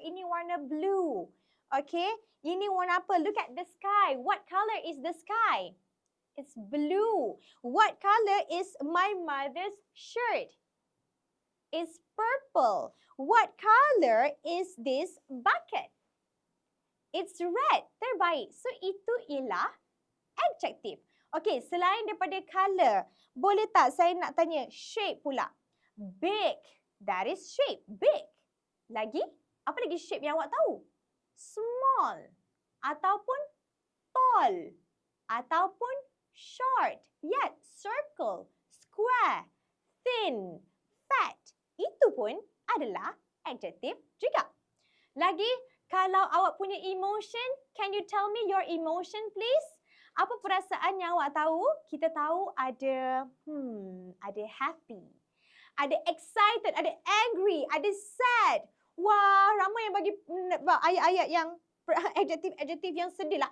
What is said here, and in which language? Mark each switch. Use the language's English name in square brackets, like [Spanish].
[Malay] Ini warna blue. Okay. Ini warna apa? [English] Look at the sky. What color is the sky? It's blue. What color is my mother's shirt? It's purple. What color is this bucket? It's red. [Malay] Terbaik. So, itu ialah adjective. Okay, selain daripada color, boleh tak saya nak tanya shape pula? [English] Big. That is shape. Big. Lagi? [Malay] Apa lagi shape yang awak tahu? Small. Ataupun tall. Ataupun short. Yet, circle. Square. Thin. Fat. Itu pun adalah adjective juga. Lagi, kalau awak punya [English] emotion, can you tell me your emotion please? [Malay] Apa perasaan yang awak tahu? Kita tahu ada happy, ada excited, ada angry, ada sad. Wah, ramai yang bagi ayat-ayat yang adjektif yang sedih lah.